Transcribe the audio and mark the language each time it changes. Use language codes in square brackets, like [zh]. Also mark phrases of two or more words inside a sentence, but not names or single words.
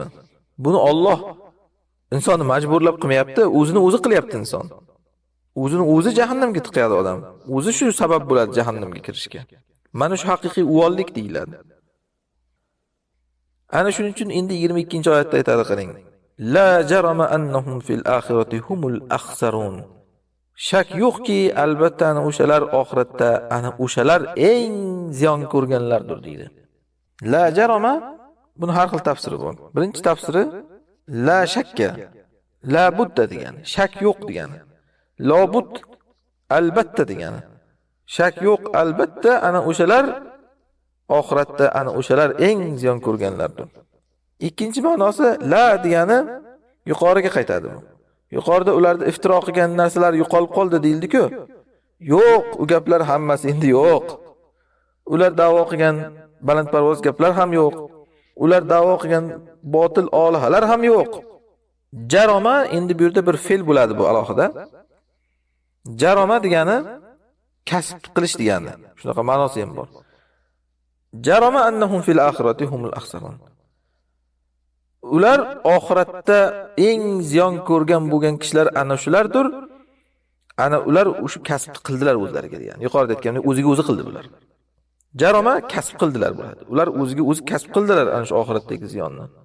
[uz] Buni Alloh insonni majburlab qilmayapti, o'zini o'zi qilyapti inson. O'zini o'zi jahannamga tiqadi odam. O'zi shu sabab bo'ladi jahannamga kirishga. Mana shu haqiqiy uvollik deyiladi. Ana shuning uchun endi 22-oyatda aytadi qarang. [ar] لَا جَرَمَ أَنَّهُمْ فِي الْآخِرَةِ هُمُ الْأَخْسَرُونَ. [uz] Shak yo'qki, albatta ana o'shalar oxiratda ana o'shalar eng ziyon ko'rganlardir deydi. [ar] لَا جَرَمَ [uz] buni har xil tafsiri bor. Birinchi tafsiri [ar] لَا شَكَّ، لَا بُدَّ [uz] degani, shak yo'q degani. [ar] لَا بُدَّ [uz] albatta degani. Shak yo'q, albatta ana o'shalar oxiratda ana o'shalar eng ziyon ko'rganlardir. Ikkinchi ma'nosi la degani yuqoriga qaytadi bu. Yuqorida ularda iftiro qilgan narsalar yo'qolib qoldi deyildi-ku. Yo'q, u gaplar hammasi endi yo'q. Ular da'vo qilgan balandparvoz gaplar ham yo'q. Ular da'vo qilgan botil olihalar ham yo'q. Jaroma endi bu yerda bir fe'l bo'ladi bu alohida. Jaroma degani kasb qilish degani. Shunaqa ma'nosi ham bor. [ar] جَرَمَ أَنَّهُمْ فِي الْآخِرَةِ هُمُ الْأَخْسَرُونَ. [uz] Ular oxiratda eng ziyon ko'rgan bo'lgan kishilar ana shulardir. Ana ular o'sha kasb qildilar o'zlariga degani. Yuqorida aytganimdek o'ziga o'zi qildi bular. Jaroma kasb qildilar bo'ladi. Ular o'ziga o'zi kasb qildilar ana shu oxiratdagi ziyonni.